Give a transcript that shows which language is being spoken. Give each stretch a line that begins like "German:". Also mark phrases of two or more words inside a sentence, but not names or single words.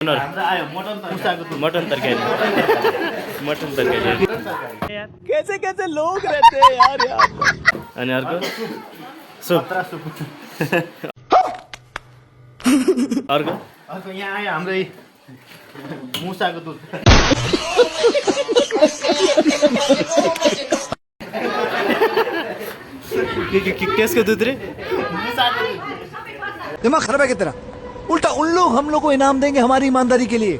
Nepali: मटन तरकारी मटन तरकारी
Hindi: कैसे कैसे लोग रहते हैं यार
Nepali: अनि अर्को सुप अर्को यहाँ आयो हाम्रै मुसाको दुध केसको दुध रे
Hindi: दिमाग खराब है क्या तेरा? उल्टा उन लोग हम लोग को इनाम देंगे हमारी ईमानदारी के लिए।